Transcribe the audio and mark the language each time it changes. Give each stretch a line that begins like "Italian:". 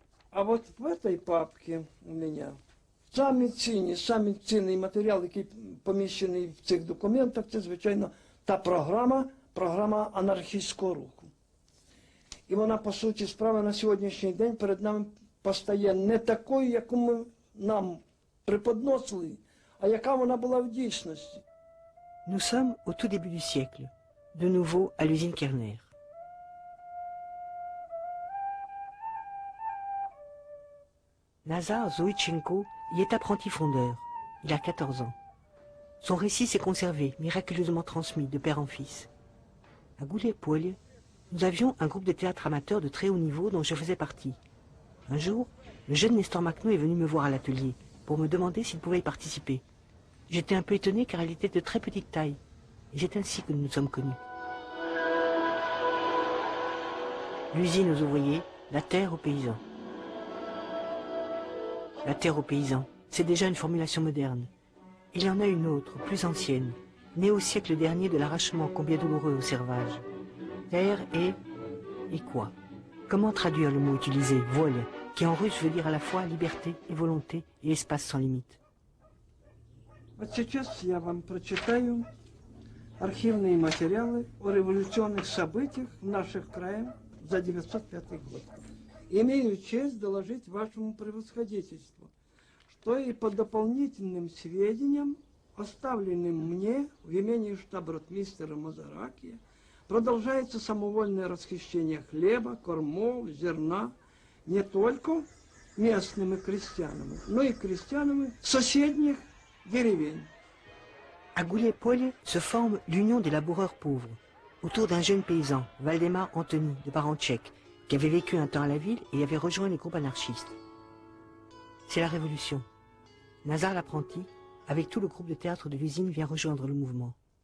Ukrainian: А от в цій папці у мене самий цінний матеріал, який поміщений в цих документах, це, звичайно, та програма анархістського руху. І вона, по суті справи, на сьогоднішній день перед нами постає не такою, яку ми нам преподносили, а яка вона була в дійсності.
French: Nous sommes au tout début du siècle, de nouveau à l'usine Kerner. Nazar Zoïtchenko y est apprenti fondeur. Il a 14 ans. Son récit s'est conservé, miraculeusement transmis de père en fils. À Gouliaï Polje, nous avions un groupe de théâtre amateur de très haut niveau dont je faisais partie. Un jour, le jeune Nestor Makhno est venu me voir à l'atelier pour me demander s'il pouvait y participer. J'étais un peu étonné car elle était de très petite taille. Et c'est ainsi que nous nous sommes connus. L'usine aux ouvriers, la terre aux paysans. La terre aux paysans, c'est déjà une formulation moderne. Il y en a une autre, plus ancienne, née au siècle dernier de l'arrachement combien douloureux au servage. Terre et quoi? Comment traduire le mot utilisé, volia, qui en russe veut dire à la fois liberté et volonté et espace sans limite?
Russian: Вот сейчас я вам прочитаю архивные материалы о революционных событиях в наших краях за 905 год. Имею честь доложить вашему превосходительству, что и по дополнительным сведениям, оставленным мне в имении штаб-ротмистера Мазаракия, продолжается самовольное расхищение хлеба, кормов, зерна не только местными крестьянами, но и крестьянами соседних деревень.
French: À Goulet-Polye se forme l'Union des laboureurs pauvres, autour d'un jeune paysan, Valdemar Antony, de parents tchèques, qui avait vécu un temps à la ville et avait rejoint les groupes anarchistes. C'est la Révolution. Nazar l'apprenti, avec tout le groupe de théâtre de l'usine, vient rejoindre le mouvement.